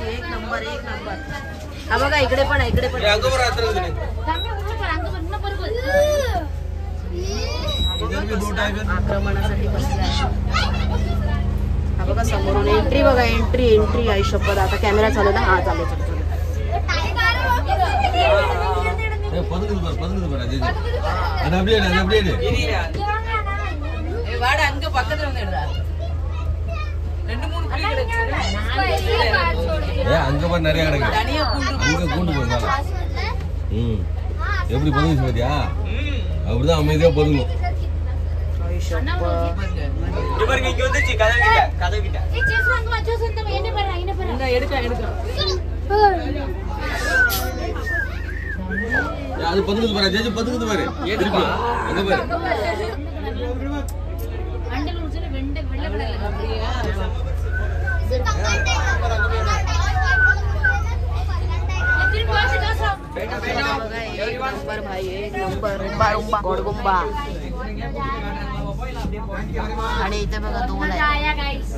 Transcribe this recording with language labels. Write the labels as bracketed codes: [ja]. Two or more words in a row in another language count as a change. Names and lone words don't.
[mr] 1 नंबर. हा बघा इकडे पण आहे. इकडे पण आक्रमणासाठी बसलाय. हा बघा समोरून एंट्री. बघा एंट्री. आई शपथ. आता कॅमेरा चालू ना. हा चालू. [ta] அங்க நிறைய கிடக்கு. அங்க கூண்டு போயிருந்தாங்க. எப்படி பதுங்குச்சு பாத்தியா? அப்படிதான் அமைதியா பதுங்கும். அது பதுங்குது பாரு. ஜெஜி பதுங்குது பாரு. அங்க பாரு. [hi] एक नंबर भाई. 1 नंबर. [mr] रुंबा गोडगुंबा. आणि इथे बघा 2 आहे.